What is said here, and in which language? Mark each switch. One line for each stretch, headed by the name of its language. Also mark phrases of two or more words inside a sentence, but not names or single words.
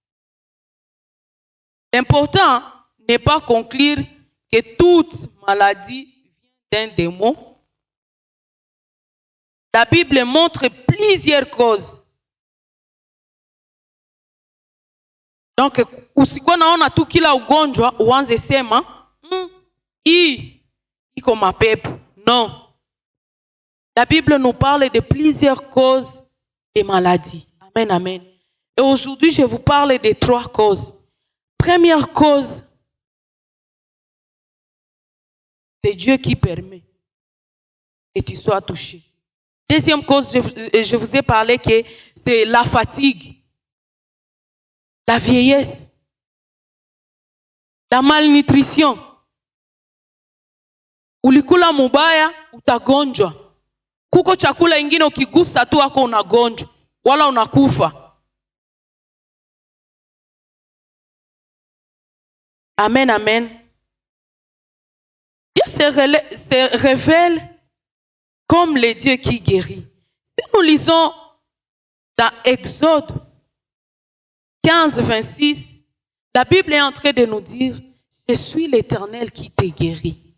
French: L'important n'est pas conclure que toute maladie vient d'un démon. La Bible montre plusieurs causes. Donc,
Swahili: usikuwa naona tu kila ugonjwa uanze sema iko mapepo.
French: Non. La Bible nous parle de plusieurs causes des maladies. Amen, amen. Et aujourd'hui, je vous parle de 3 causes. Première cause, c'est Dieu qui permet que tu sois touché. Deuxième cause, je vous ai parlé que c'est la fatigue, la vieillesse, la malnutrition.
Swahili: Ulikula mubaya, utagonjwa. Kuko chakula ingine ukigusa tu wako unagonjwa, wala unakufa. Amen, amen.
French: Dieu se révèle comme le Dieu qui guérit. Si nous lisons dans Exode 15, 26, la Bible est en train de nous dire, je suis l'Éternel qui te guérit.